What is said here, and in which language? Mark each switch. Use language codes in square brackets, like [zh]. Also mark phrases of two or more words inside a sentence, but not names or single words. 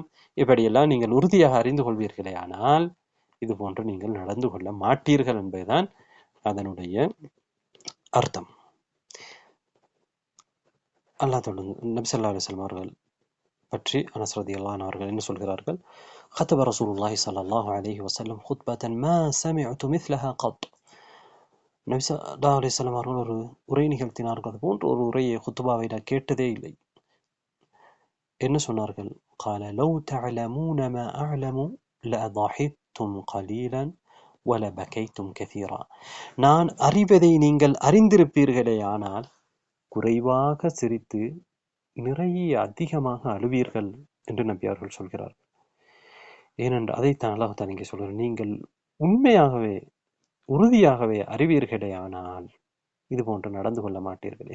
[ta] இப்படியெல்லாம் நீங்கள் உறுதியாக அறிந்து கொள்வீர்களேயானால் இது போன்று நீங்கள் நடந்து கொள்ள மாட்டீர்கள் என்பதுதான் அதனுடைய அர்த்தம். அல்லாஹ் தொடர்ந்து நபி [ar] صلى الله عليه وسلم [ta] அவர்கள் பற்றி அனஸ் [ar] رضي الله عنه [ta] அவர்கள் என்ன சொல்கிறார்கள்? [ar] خطب رسول الله صلى الله عليه وسلم خطبة ما سمعت مثلها قط. [ta] நபி [ar] صلى الله عليه وسلم [ta] அவர்கள் ஒரு உரை நிகழ்த்தினார்கள், அது போன்ற ஒரு உரையை குத்துபாவை நான் கேட்டதே இல்லை. என்ன சொன்னார்கள்? [ar] قال لو تعلمون ما أعلم لأضحكتم قليلا ولبكيتم كثيرا. [ta] நான் அறிவதை நீங்கள் அறிந்திருப்பீர்களேயானால் குறைவாக சிரித்து நிறைய அதிகமாக அழுவீர்கள் என்று நபி அவர்கள் சொல்கிறார்கள். ஏனென்று அதைத்தான் [ar] الله تعالى [ta] இங்கே சொல்கிறார், நீங்கள் உண்மையாகவே உறுதியாகவே அறிவீர்களேயானால் இது போன்று நடந்து கொள்ள மாட்டீர்கள்.